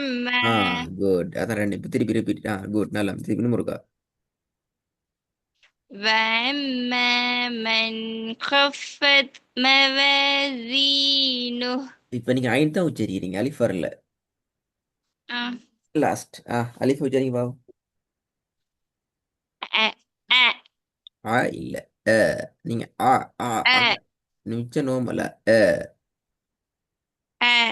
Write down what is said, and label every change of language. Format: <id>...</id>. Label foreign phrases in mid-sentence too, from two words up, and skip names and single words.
<ar>وأما</ar> <ta>ஆ குட். அதான் ரெண்டு. இப்ப திருப்பி ரிப்பீட். குட் நல்லா திருப்பி இன்னும் இருக்கா.</ta> <ar>وأما من خفت موازينه.</ar> <ta>இப்ப நீங்க ஐன் தான் உச்சரிக்கிறீங்க அலிஃப் வரல. آه லாஸ்ட் அலிஃப் உச்சரிங்க பாவம்.</ta> <ar>أ أ</ar> <ta>இல்ல நீங்க அங்க</ta> <ar>أ</ar> <ta>நிமிச்ச நோமல</ta> <ar>أ</ar>